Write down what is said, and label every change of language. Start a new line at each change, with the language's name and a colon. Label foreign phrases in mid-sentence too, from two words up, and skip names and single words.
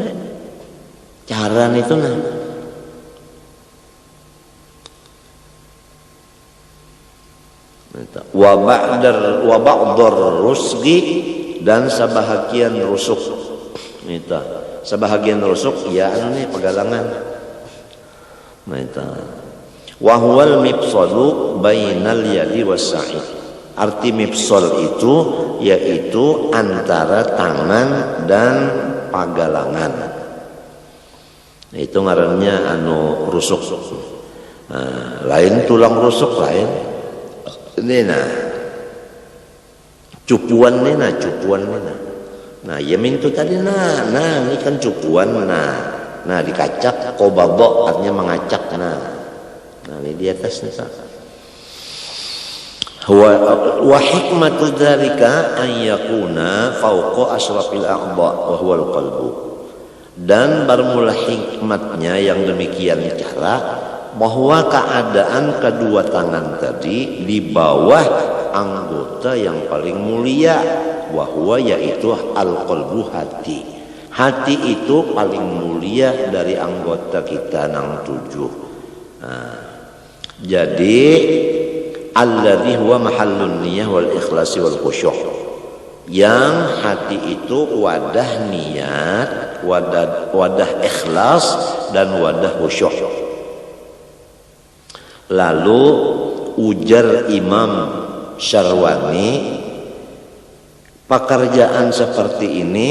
Banjar: Cara itu
Arabic: و بعض الرسغ,
Banjar: dan sebahagian rusuk. Sebahagian rusuk ya pegalangan.
Arabic: وهو المفصل بين اليد والساعد.
Banjar: Arti mifsal itu yaitu antara tangan dan pagalangan. Itu ngarannya rusuk. Lain tulang rusuk lain. Ini cupuan ni nah ya mintu tadi nah ini kan cupuan nah dikacak qobadha artinya mengacak nah ini di atas nih
Arabic: و حكمة ذلك أن يكون فوق أشرف الأعضاء وهو القلب.
Banjar: Dan bermula hikmatnya yang demikian cara bahwa keadaan kedua tangan tadi di bawah anggota yang paling mulia, wahwa yaitu al-qalbu hati itu paling mulia dari anggota kita nang 7. Jadi
Arabic: الذي هو محل النية والإخلاص والخشوع,
Banjar: yang hati itu wadah niat, wadah ikhlas dan wadah khusyuk. Lalu ujar Imam Syarwani, pekerjaan seperti ini